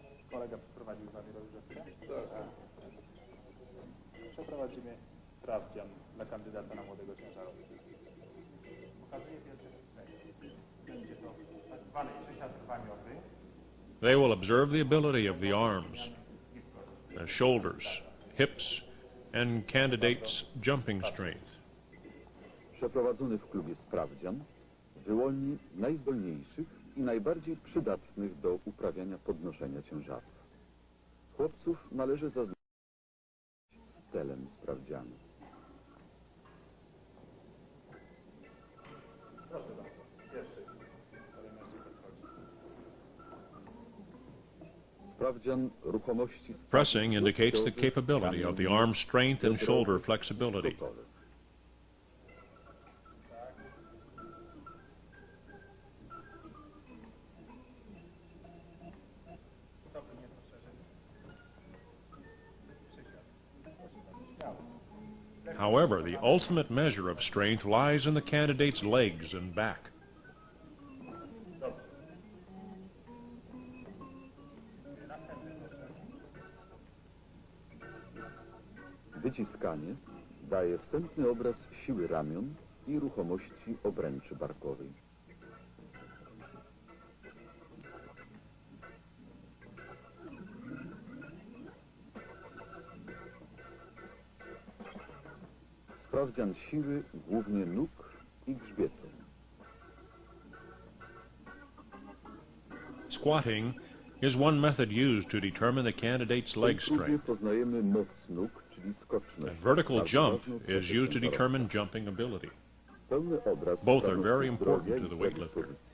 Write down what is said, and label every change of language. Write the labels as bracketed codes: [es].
[pl] Kolega przeprowadził z Wami rozgrzewkę? Tak. Przeprowadzimy sprawdzian dla kandydata na młodego ciężarowca. Pokazuję pierwsze ćwiczenie. Będzie to tak zwany przysiad rwaniowy. [en] They will observe the ability of the arms, shoulders, hips, and candidates' jumping strength. [pl] Przeprowadzony w klubie sprawdzian wyłoni najzdolniejszych i najbardziej przydatnych do uprawiania podnoszenia ciężarów. Chłopców należy zaznaczyć celem sprawdzianu. Proszę bardzo, pierwszy. Kolejności podchodzi. Sprawdzian ruchomości. [en] Pressing indicates the capability of the arm strength and shoulder flexibility. However, the ultimate measure of strength lies in the candidate's legs and back. [pl] Wyciskanie daje wstępny obraz siły ramion i ruchomości obręczy barkowej. Sprawdzian siły głównie nóg i grzbietu. [en] Squatting is one method used to determine the candidate's leg strength. [pl] Poznajemy moc nóg, czyli skoczność. [en] And vertical jump is used to determine jumping ability. Both are very important to the weightlifter.